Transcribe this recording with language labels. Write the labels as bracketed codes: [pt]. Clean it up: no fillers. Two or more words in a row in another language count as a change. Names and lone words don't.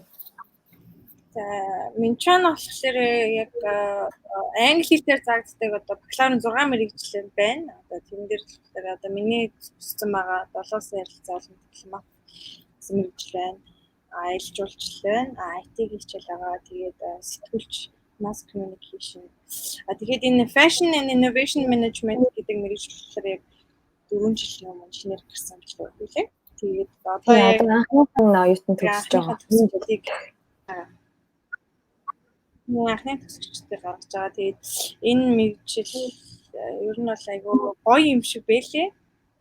[mn] За Минчан болохоор яг англи хэлээр заагддаг одоо бакалаврын 6 мэргэжил байна. Одоо тэрэн дээр болохоор одоо миний төссөн байгаа 7 сар ярилцаа олон дипломат мэргэжил байна. Аялал жуулчлал байна. IT-г хичээл байгаа. Тэгээд сэтгүүлч [en] mass communication. [mn] Тэгээд энэ [en] fashion and innovation management [mn] гэдэг мэргэжил болохоор яг 4 жилийн өмнө шинээр гарсан гэж байлээ. Тэгээд одоо яг анхны оюутан төгсөж байгаа. Анхны төгсөгчтэй гаргаж байгаа. Тэгээд энэ мэргэжил ер нь бол айгүй гоё юм шиг байлээ.